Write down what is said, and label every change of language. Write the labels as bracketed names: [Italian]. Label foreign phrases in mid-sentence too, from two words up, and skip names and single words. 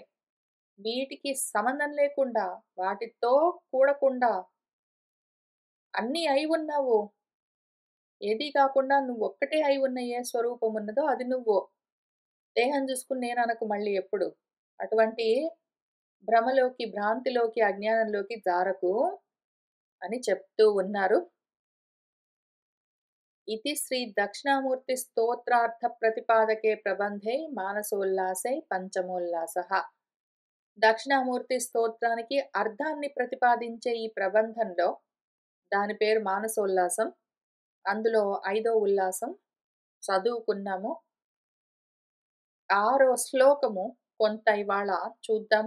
[Telugu] వీటికి సంబంధం లేకుండా, వాటితో కూడకుండా అన్నీ అయి ఉన్నావు. ఏదీ కాకుండా నువ్వొక్కటే అయి ఉన్న ఏ స్వరూపం ఉన్నదో అది నువ్వు. దేహం చూసుకుని నేననకు మళ్ళీ ఎప్పుడు. అటువంటి భ్రమలోకి, భ్రాంతిలోకి, అజ్ఞానంలోకి జారకు అని చెప్తూ ఉన్నారు. [Sanskrit] इति श्री दक्षिणामूर्ति स्तोत्रार्थ प्रतिपादके प्रबंधे मानसोल्लासे పంచమోల్లాసః. [Telugu] దక్షిణామూర్తి స్తోత్రానికి అర్థాన్ని ప్రతిపాదించే ఈ ప్రబంధంలో దాని పేరు మానసోల్లాసం. అందులో 5వ ఉల్లాసం చదువుకున్నాము. 6వ శ్లోకము కొంత ఇవాళ చూద్దాము.